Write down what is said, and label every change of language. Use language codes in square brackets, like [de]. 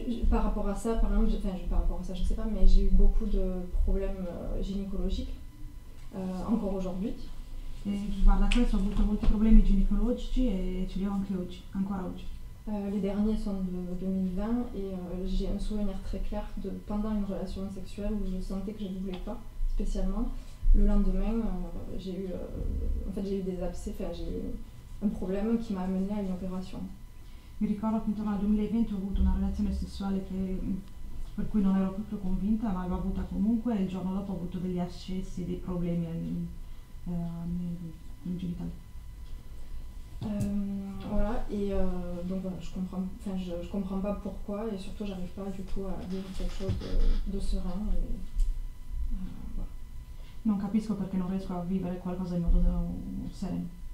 [fr] Par rapport à ça, par exemple, par rapport à ça, je sais pas, mais j'ai eu beaucoup de problèmes gynécologiques, encore aujourd'hui. [it] E riguardo a questo ho avuto molti problemi ginecologici e ce li ho anche oggi, ancora oggi. [fr] Les derniers sont de 2020 et j'ai un souvenir très clair de pendant une relation sexuelle où je sentais que je ne voulais pas spécialement. Le lendemain, j'ai eu des abcès, j'ai eu un problème qui m'a amené à une opération. [it] Mi ricordo che intorno al 2020 ho avuto una relazione sessuale per cui non ero proprio convinta, ma l'ho avuta comunque e il giorno dopo ho avuto degli ascessi, dei problemi ai genitali. [fr] Voilà, et donc voilà, je comprends pas pourquoi et surtout j'arrive pas du tout à vivre quelque chose de serein. Voilà. [it] Non capisco perché non riesco a vivere qualcosa in modo sereno.